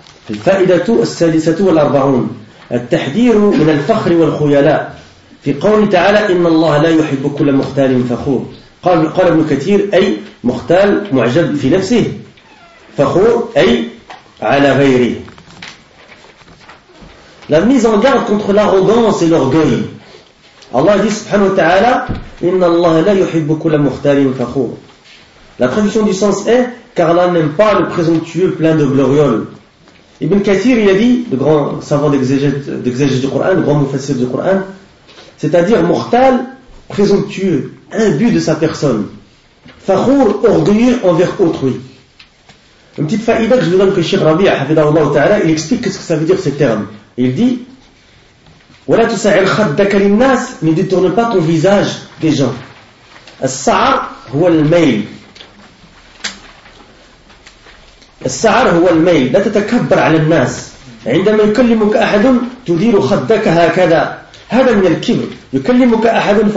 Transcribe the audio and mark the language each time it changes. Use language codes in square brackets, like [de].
[ar] الفائدة السادسة والأربعون التحذير من الفخر والخيلاء في قول تعالى إن الله لا يحب كل مختال فخور. قال ابن كثير أي مختال معجب في نفسه فخور أي على غيره. [fr] La mise en garde contre l'arrogance et l'orgueil. Allah dit subhanahu wa ta'ala, [ar] Inna Allah la yuhibbu kulla mukhtalin fakhur. [fr] La traduction du sens est car Allah n'aime pas le présomptueux plein de glorioles. Ibn Kathir, il a dit, le grand savant d'exégèse du Coran, le grand mufassir du Coran, c'est-à-dire mortal, présomptueux, imbu de sa personne. Fakhour, orgueilleux envers autrui. Une petite faïda que je vous donne que Cheikh Rabi'a, hafidhahullah ta'ala, il explique ce que ça veut dire ce terme. Il dit, [ar] وَلَا تُسَعِلْ خَدَّكَ لِلنَّاسِ [fr] ne détourne pas ton visage des gens. [ar] السَّعَرْ هُوَ الْمَيْلِ السعر هو الميل لا تتكبر على الناس عندما يكلمك أحد تدير خدك هكذا هذا من الكبر يكلمك أحد